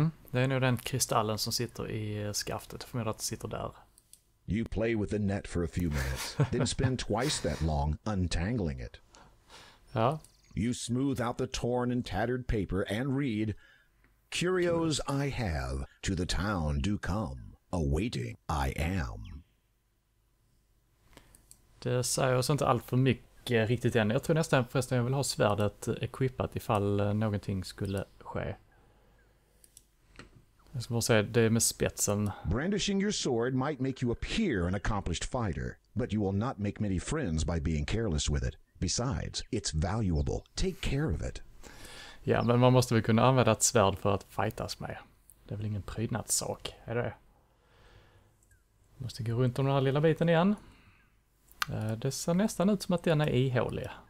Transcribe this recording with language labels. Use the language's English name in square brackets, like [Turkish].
[Swedish] Det är nog den kristallen som sitter i skaftet. För mig att det sitter där. [English] You play with the net for a few minutes, then spend twice that long untangling it. [Swedish] Ja. [English] You smooth out the torn and tattered paper and read, Curios I have, to the town do come, awaiting I am. [Swedish] Det säger oss inte allt för mycket riktigt än. Jag tror nästan förresten jag vill ha svärdet equippat ifall någonting skulle ske. Jag ska bara säga, det är med spetsen. [English] Brandishing your sword might make you appear an accomplished fighter, but you will not make many friends by being careless with it. Besides, it's valuable. Take care of it. [Swedish] Ja, men man måste väl kunna använda ett svärd för att fightas med. Det är väl ingen prydnadssak, är det? Måste gå runt om den här lilla biten igen. Det ser nästan ut som att den är ihålig.